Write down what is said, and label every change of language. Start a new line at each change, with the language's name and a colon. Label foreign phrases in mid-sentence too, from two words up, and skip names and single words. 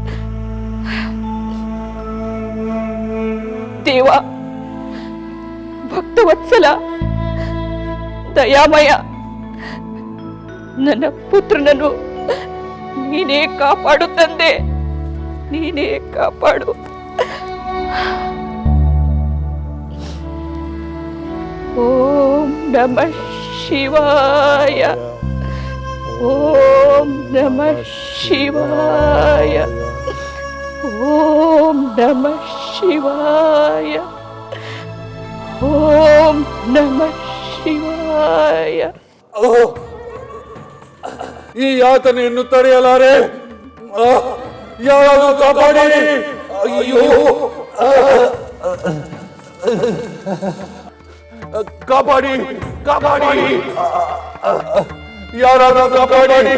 Kannada: ದೇವ, ಭಕ್ತವತ್ಸಲ, ದಯಾಮಯ, ನನ್ನ ಪುತ್ರನನ್ನು ನೀನೇ ಕಾಪಾಡು ತಂದೆ, ನೀನೇ ಕಾಪಾಡು.
Sanskrit: ಓಂ ನಮಃ ಶಿವಾಯ, ಓಂ ನಮಃ ಶಿವಾಯ, ಓಂ ನಮಃ ಶಿವಾಯ, ಓಂ ನಮಃ ಶಿವಾಯ.
Kannada: ಈ ಯಾತನೆಯನ್ನು ತಡೆಯಲಾರೆ, ಯಾರಾದರೂ ಕಾಪಾಡಿ. ಅಯ್ಯೋ, ಕಾಪಾಡಿ, ಕಾಪಾಡಿ, ಯಾರಾದರೂ ಕಾಪಾಡಿ.